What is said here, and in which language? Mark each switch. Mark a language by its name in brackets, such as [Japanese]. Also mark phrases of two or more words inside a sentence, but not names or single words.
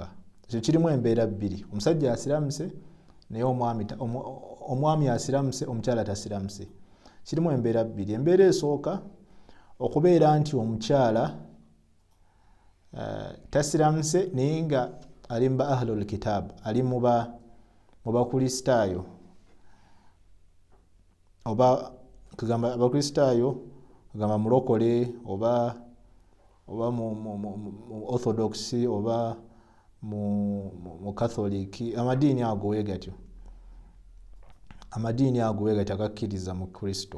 [Ganda] Ekyo kirimu embeera bbiri, omusajja asiramuse naye omwami asiramuse, omukyala tasiramuse. Kirimu embeera bbiri. Embeera esooka okubeera nti omukyala tasiramuse naye nga ali mu ba [Arabic] أهل الكتاب, [Ganda] ali mu bakristaayo, oba kugamba abakristaayo kugamba mulokole oba mu orthodox oba mu catholic, amadiini ago we gatyo, agakkiriza mu Kristo.